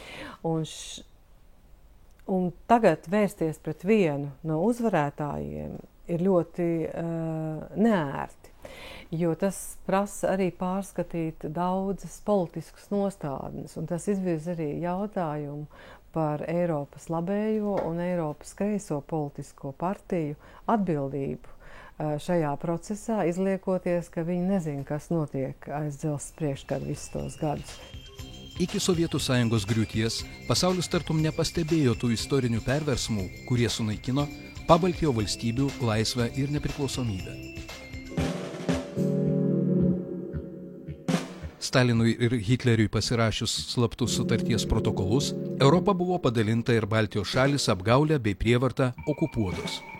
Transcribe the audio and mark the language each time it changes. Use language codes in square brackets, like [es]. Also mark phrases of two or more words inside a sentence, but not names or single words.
[lv] Un tagad vērsties pret vienu no uzvarētājiem ir ļoti neērti, jo tas prasa arī pārskatīt daudzas politiskas nostādnes, un tas izvirza arī jautājumu par Eiropas labējo un Eiropas kreiso politisko partiju atbildību šajā procesā, izliekoties, ka viņi nezina, kas notiek aiz dzelzs priekškara visus tos gadus. [lt] Iki Sovietų Sąjungos griūties pasaulis tartum nepastebėjo tų istorinių perversmų, kurie sunaikino Pabaltijo valstybių laisvę ir nepriklausomybę. Stalinui ir Hitleriui pasirašius slaptus sutarties protokolus, Europa buvo padalinta ir Baltijos šalys apgaulę bei prievartą okupuotos.